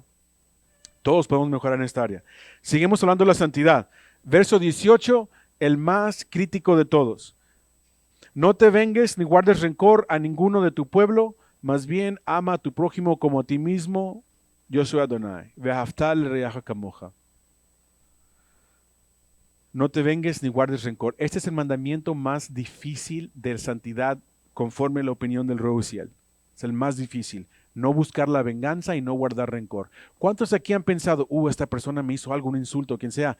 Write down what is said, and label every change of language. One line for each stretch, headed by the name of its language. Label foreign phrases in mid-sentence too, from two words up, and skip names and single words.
Spanish: Todos podemos mejorar en esta área. Seguimos hablando de la santidad. Verso 18, el más crítico de todos. No te vengues ni guardes rencor a ninguno de tu pueblo, más bien ama a tu prójimo como a ti mismo. Yo soy Adonai.
Hebrew: ואהבת לרעך כמוך.
Spanish: No te vengues ni guardes rencor. Este es el mandamiento más difícil de santidad conforme a la opinión del Reusiel. Es el más difícil. No buscar la venganza y no guardar rencor. ¿Cuántos aquí han pensado, esta persona me hizo algo, un insulto, quien sea?